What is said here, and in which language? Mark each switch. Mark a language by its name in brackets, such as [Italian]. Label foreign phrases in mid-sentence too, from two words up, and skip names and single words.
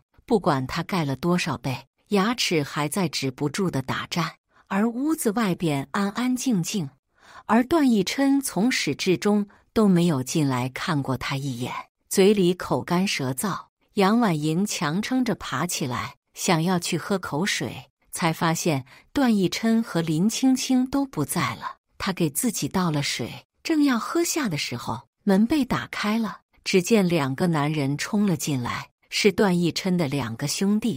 [Chinese] 不管她蓋了多少被，牙齒還在止不住地打顫。而屋子外邊安安靜靜，而段奕琛從始至終都沒有進來看過他一眼，嘴裡口乾舌燥。楊婉銀強撐着爬起來，想要去喝口水，才發現段奕琛和林青青都不在了。他給自己倒了水，正要喝下的時候，門被打開了，只見2個男人衝了進來，是段奕琛的2個兄弟。